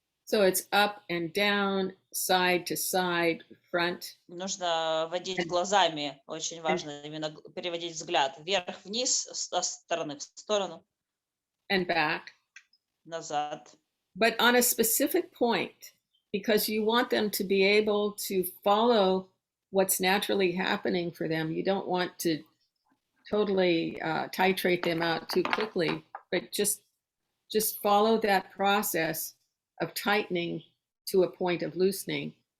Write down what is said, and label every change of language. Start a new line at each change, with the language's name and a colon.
English: So it's up and down, side to side, front.
Russian: Нужно водить глазами, очень важно именно переводить взгляд вверх-вниз, со стороны в сторону.
English: And back.
Russian: Назад.
English: But on a specific point, because you want them to be able to follow what's naturally happening for them. You don't want to totally titrate them out too quickly, but just follow that process of tightening to a point of loosening.